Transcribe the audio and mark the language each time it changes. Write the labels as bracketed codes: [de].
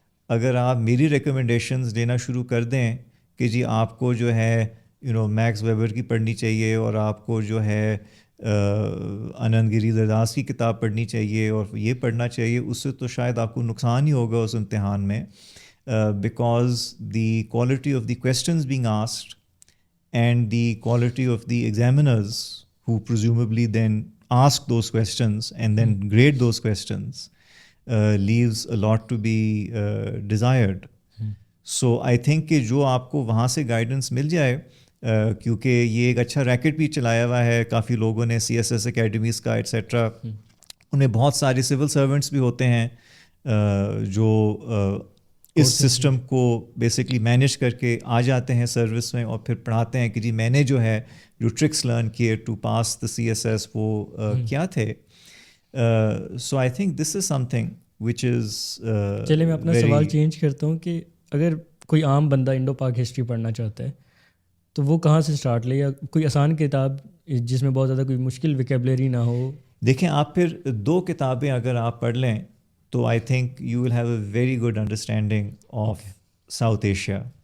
[ur] اگر آپ میری ریکمنڈیشنز دینا شروع کر دیں کہ جی آپ کو جو ہے میکس ویبر کی پڑھنی چاہیے اور آپ کو جو ہے آنند گری درداس کی کتاب پڑھنی چاہیے اور یہ پڑھنا چاہیے، اس سے تو شاید آپ کو نقصان ہی ہوگا اس امتحان میں. [en] because the quality of the questions being asked and the quality of the examiners who presumably then ask those questions and then grade those questions leaves a lot to be desired. So I think [ur] کہ جو آپ کو وہاں سے guidance مل جائے, کیونکہ یہ ایک اچھا ریکٹ بھی چلایا ہوا ہے کافی لوگوں نے, سی ایس ایس اکیڈمیز کا ایٹسیٹرا. انہیں بہت سارے سول سرونٹس بھی ہوتے ہیں جو اس سسٹم کو بیسکلی مینیج کر کے آ جاتے ہیں سروس میں, اور پھر پڑھاتے ہیں کہ جی میں نے جو ہے جو ٹرکس لرن کیے [en] to pass the C S S [ur] وہ کیا تھے. [en] So I think this is something which is. [ur] چلے میں اپنا سوال چینج کرتا ہوں کہ اگر کوئی عام بندہ انڈو پاک ہسٹری پڑھنا چاہتا ہے تو وہ کہاں سے اسٹارٹ لے, یا کوئی آسان کتاب جس میں بہت زیادہ کوئی مشکل ویکیبلری نہ ہو؟ دیکھیں آپ پھر 2 کتابیں اگر آپ پڑھ لیں تو [en] I think you will have a very good understanding of South Asia.